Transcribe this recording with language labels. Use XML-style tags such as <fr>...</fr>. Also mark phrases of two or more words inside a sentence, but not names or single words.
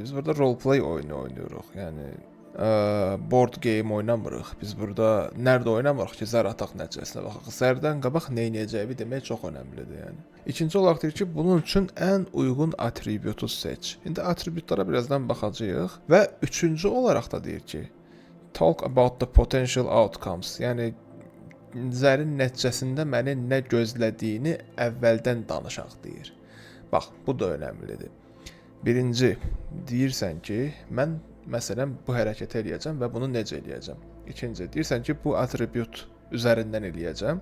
<az>Biz burada roleplay oyunu oynayırıq. Yəni</az> <en>board game</en> <az>oynamırıq. Biz burada nerede oynamırıq ki, zər ataq nəticəsinə baxaq. Zərdən qabaq nə edəcəyini demək çox önəmlidir yəni. İkinci olaraq deyir ki, bunun üçün ən uyğun atributu seç. İndi atributlara birazdan baxacağıq və üçüncü olaraq da deyir ki,</az> <en>talk about the potential outcomes.</en> <az>Yəni zərin nəticəsində məni nə gözlədiyini əvvəldən danışaq deyir. Bax, bu da önəmlidir. Birinci, deyirsən ki, mən məsələn bu hərəkəti eləyəcəm və bunu necə eləyəcəm. İkinci, deyirsən ki, bu atribut üzərindən eləyəcəm.</az>